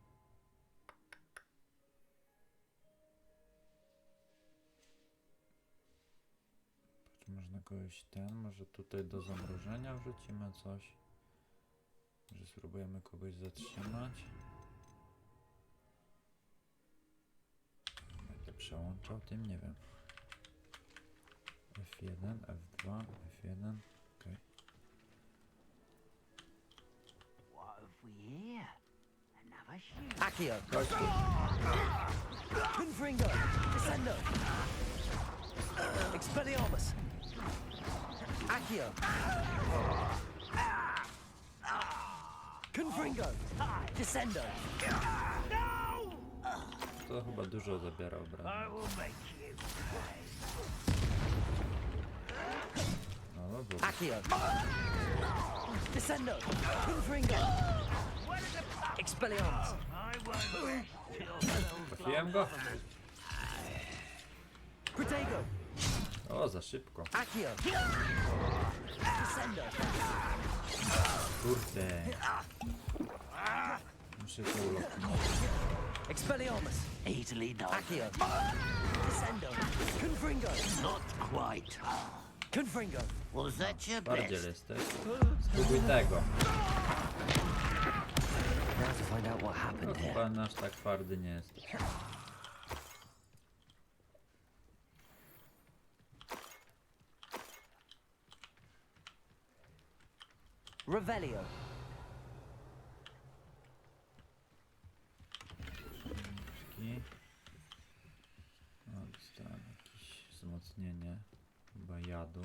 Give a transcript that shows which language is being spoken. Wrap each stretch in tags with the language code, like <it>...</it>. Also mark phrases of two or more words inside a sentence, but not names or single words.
<pl>Patrz, można kogoś może tutaj do zamrożenia wrzucimy coś. Może spróbujemy kogoś zatrzymać. Będę przełączał tym, nie wiem. F1, F2, F1, okej.</pl> <la>Accio! Confringo! Descendo! Expelliarmus! Accio! Confringo! Descendo!</la> <pl>To chyba dużo zabiera obrażeń. No, bo</pl> <la>Accio! Descendo! Confringo! Expelliarmus!</la> <pl>trafiłem go?</pl> <la>Protego!</la> <pl>O, za szybko.</pl> <la>Accio! Descendo!</la> <pl>Kurde. Muszę to ulokować.</pl> <la>Expelliarmus!</la> <en>Easily done.</en> <la>Accio! Descendo! Confringo!</la> <en>Not quite.</en> <la>Confringo!</la> <en>Was that your</en> <pl>Bardziej</pl> <en>best?</en> <pl>jesteś. Spróbuj tego.</pl> <en>Now to find out what</en> <pl>No,</pl> <en>happened here.</en> <pl>chyba aż tak twardy nie jest. Revelio. No, dostałem jakieś wzmocnienie.</pl>